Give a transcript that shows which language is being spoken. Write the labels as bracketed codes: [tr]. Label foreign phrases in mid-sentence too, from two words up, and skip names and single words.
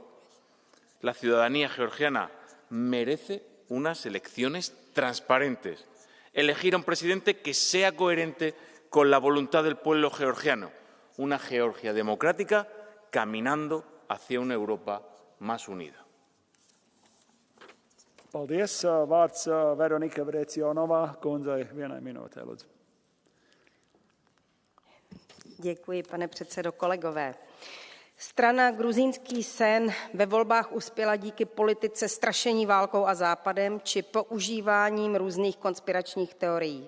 [es] La ciudadanía georgiana merece unas elecciones transparentes. Elegir a un presidente que sea coherente con la voluntad del pueblo georgiano. Una Georgia democrática caminando hacia una Europa más unida. [lv] Paldies. Vārds Veronika Vrecionová kundzei vienai minūtei, lūdzu. [cs] Děkuji, pane předsedo, kolegové. Strana Gruzínský sen ve volbách uspěla díky politice strašení válkou a Západem či používáním různých konspiračních teorií.